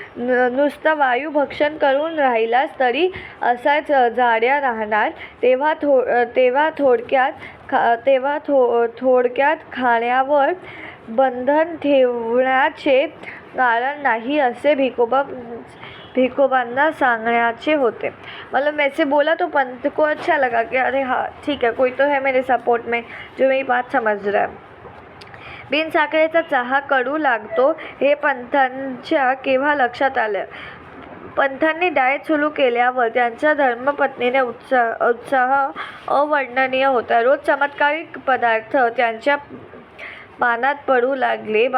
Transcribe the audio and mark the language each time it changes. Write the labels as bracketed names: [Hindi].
[Marathi] नुसतं वायू भक्षण करून राहिलास तरी असाच जाड्या राहणार. तेव्हा थोडक्यात खाण्यावर बंधन ठेवण्याचे कारण नाही असे भिकोबांना सांगण्याचे होते. [Hindi] मतलब मैं से बोला तो पंत को अच्छा लगा कि अरे हाँ ठीक है, कोई तो है मेरे सपोर्ट में जो मेरी बात समझ रहा है. [Marathi] बिनसाखरेचा चहा कडू लागतो हे पंथांच्या केव्हा लक्षात आलं. पंथांनी डाएट सुरू केल्यावर त्यांच्या धर्मपत्नीने उत्साह अवर्णनीय होता. रोज चमत्कारिक पदार्थ त्यांच्या पानात पडू लागले.